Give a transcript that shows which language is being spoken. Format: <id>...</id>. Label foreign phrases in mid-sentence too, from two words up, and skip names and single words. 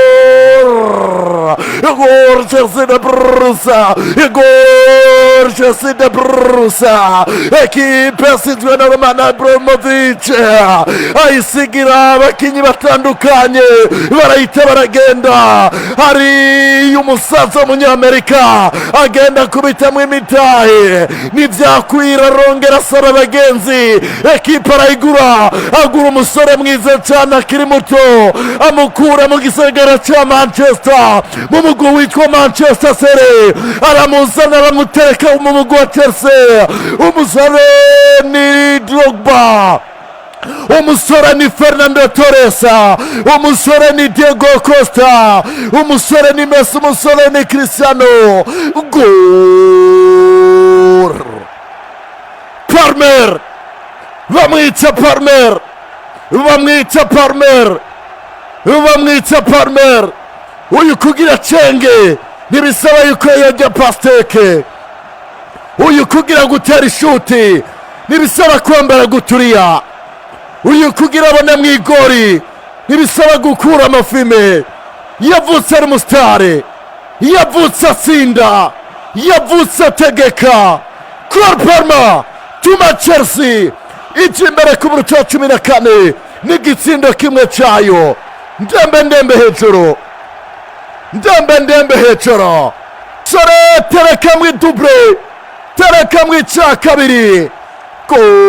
<rn>Gol! Gol! Chelsea de Brusa! Gol! Chelsea de Brusa! Ekipe yasizwe na Roman Abramovich! Ayisigira abakinyi batandukanye, barahita baragenda. Hari umusaza w'umunyamerika, agenda kubitamwo imitahe. Nivyakwira, arongera asaba abagenzi. Ekipe arayigura, agura umusore mwiza cane akiri muto, amukura mu gisagara ca Manchester, mu mugwi witwa Manchester City. Aramuzana, aramutereka mu mugwi wa Chelsea. Umusore ni Drogba. Umusore ni Fernando Torres. Umusore ni Diego Costa. Umusore ni Messi. Umusore ni Cristiano. Gol! Palmer! Bamwita Palmer! Bamwita Palmer! Bamwita Palmer! Uyu kugira cenge, ntibisaba yuko yajya pasteke. Uyu kugira gutera ishuti, ntibisaba kwambara guturiya. Uyu kugira abone mu igori, ntibisaba gukura amafime. Yavutse ari umusitari, yavutse atsinda, yavutse ategeka. Cole Palmer, tuma Chelsea ije imbere ku munota wa cumi na kane, n'igitsindo kimwe cayo. Ndembe, ndembe hejuru, ndembe, ndembe hejuru. Sore, tereka mu idouble, tereka mu ica kabiri. Gol!</rn>